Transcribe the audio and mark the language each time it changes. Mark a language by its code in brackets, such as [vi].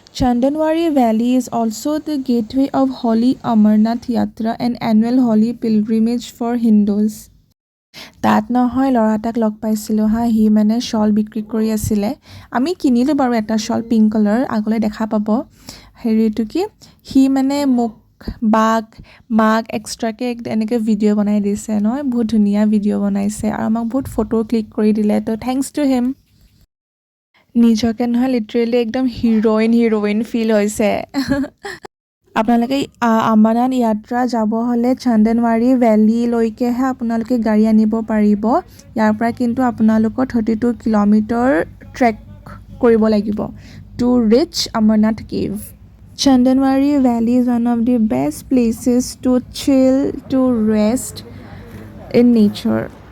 [en] Chandanwari Valley is also the gateway of Holy Amarnath Yatra, an annual holy pilgrimage for Hindus. [as] তাত নহয় ল'ৰা এটাক লগ পাইছিলোঁ হা, সি মানে শ্বল বিক্ৰী কৰি আছিলে। আমি কিনিলোঁ বাৰু এটা শ্বল, পিংক কালাৰ, আগলৈ দেখা পাব। হেৰিটো কি, সি মানে মোক বাক মাক এক্সট্ৰাকৈ এনেকৈ ভিডিঅ' বনাই দিছে নহয়, বহুত ধুনীয়া ভিডিঅ' বনাইছে আৰু আমাক বহুত ফটো ক্লিক কৰি দিলে। [en] তো thanks to him. [as] নিজকে নহয় লিটাৰেলি একদম হিৰ'ইন ফিল হৈছে। আপোনালোকে অমৰনাথ য়াত্ৰা যাব হ'লে চন্দনৱাৰী ভেলীলৈকেহে আপোনালোকে গাড়ী আনিব পাৰিব। ইয়াৰ পৰা কিন্তু আপোনালোকৰ 32 কিলোমিটাৰ ট্ৰেক কৰিব লাগিব [en] To reach Amarnath cave. Chandanwari Valley is one of the best places to chill, to rest in nature.